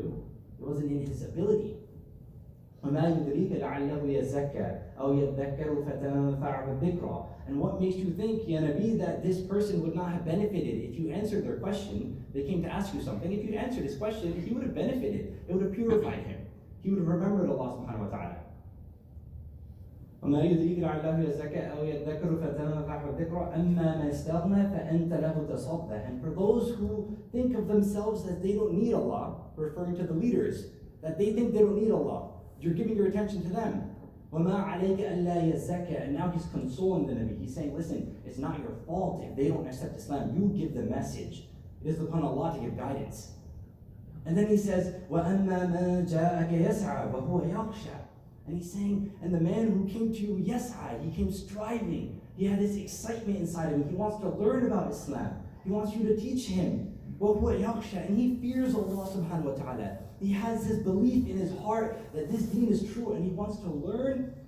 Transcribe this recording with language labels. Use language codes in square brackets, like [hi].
[en] It wasn't in his ability. [ar] وَمَا يُدْرِيكَ لَعَلَّهُ يَزَّكَّى أَوْ يَذَّكَّرُ فَتَنفَعَهُ الذِّكْرَى. [en] And what makes you think, Ya Nabi, that this person would not have benefited if you answered their question? They came to ask you something. If you answered his question, he would have benefited. It would have purified him. He would have remembered Allah subhanahu wa ta'ala. [ar] وما يدريك لعله يزكى أو يذكر فتنفعه الذكرى أما من استغنى فأنت له تصدى. [en] And for those who think of themselves as they don't need Allah, referring to the leaders, that they think they don't need Allah, you're giving your attention to them. [ar] وما عليك ألا يزكى. [en] And now he's consoling the Nabi. He's saying, listen, it's not your fault if they don't accept Islam. You give the message. It is upon Allah to give guidance. And then he says, [ar] وأما من جاءك يسعى وهو يخشى. [en] And he's saying, and the man who came to you, yes'ai, he came striving. He had this excitement inside of him. He wants to learn about Islam. He wants you to teach him. And he fears Allah subhanahu wa ta'ala. He has this belief in his heart that this deen is true and he wants to learn.